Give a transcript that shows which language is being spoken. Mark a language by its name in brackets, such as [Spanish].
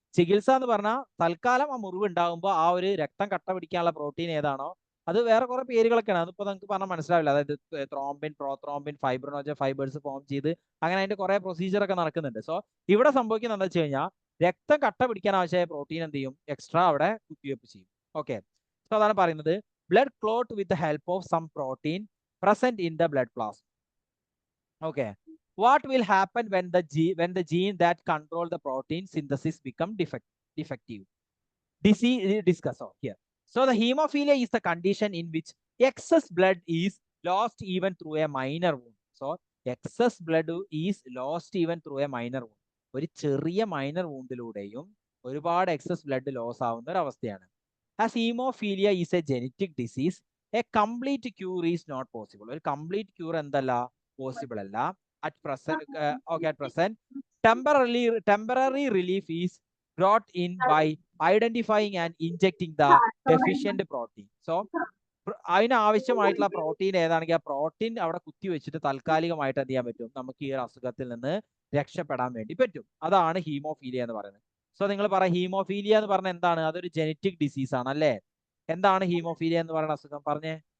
[Malayalam] ചികിത്സ എന്ന് പറഞ്ഞാൽ തൽക്കാലം ആ മുറിവ് ഉണ്ടാകുമ്പോൾ ആ ഒരു രക്തം കട്ട പിടിക്കാനുള്ള പ്രോട്ടീൻ ഏതാണോ അത് വേറെ കുറെ പേരുകളൊക്കെയാണ്, അതിപ്പോ നിങ്ങൾക്ക് പറഞ്ഞാൽ മനസ്സിലാവില്ല. അതായത് thrombin, prothrombin, fibrinogen fibres form ചെയ്ത് അങ്ങനെ അതിന്റെ കുറെ പ്രൊസീജിയർ ഒക്കെ നടക്കുന്നുണ്ട്. സോ ഇവിടെ സംഭവിക്കുന്നത് എന്താ വെച്ച് കഴിഞ്ഞാൽ രക്തം കട്ട പിടിക്കാൻ ആവശ്യമായ പ്രോട്ടീൻ എന്ത് ചെയ്യും? എക്സ്ട്രാ അവിടെ കുത്തിവെപ്പ് ചെയ്യും. ഓക്കെ. സോ അതാണ് പറയുന്നത് [English] blood clot with the help of some protein present in the blood plasma. Okay. What will happen when the gene that control the protein synthesis become defective? Discuss here. So the hemophilia is the condition in which excess blood is lost even through a minor wound. So excess blood is lost even through a minor wound. [Malayalam] ഒരു ചെറിയ minor വൂണ്ടിലൂടെയും ഒരുപാട് excess blood loss ആവുന്ന ഒരു അവസ്ഥയാണ്. [English] As hemophilia is a genetic disease, a complete cure is not possible. [Malayalam] ഒരു complete cure എന്തല്ല, possible അല്ല. [English] At present, temporary relief is brought in by identifying and injecting the deficient protein. [Malayalam] So അതിന് ആവശ്യമായിട്ടുള്ള protein ഏതാണെങ്കിൽ ആ protein അവിടെ കുത്തിവെച്ചിട്ട് താൽക്കാലികമായിട്ട് എന്ത് ചെയ്യാൻ പറ്റും, നമുക്ക് ഈ ഒരു അസുഖത്തിൽ നിന്ന് രക്ഷപ്പെടാൻ വേണ്ടി പറ്റും. അതാണ് ഹീമോഫീലിയ എന്ന് പറയുന്നത്. സോ നിങ്ങൾ പറ, ഹീമോഫീലിയ എന്ന് പറഞ്ഞാൽ എന്താണ്? അതൊരു ജനറ്റിക് ഡിസീസ് ആണ് അല്ലേ? എന്താണ് ഹീമോഫീലിയ എന്ന് പറയുന്ന അസുഖം? പറഞ്ഞേ.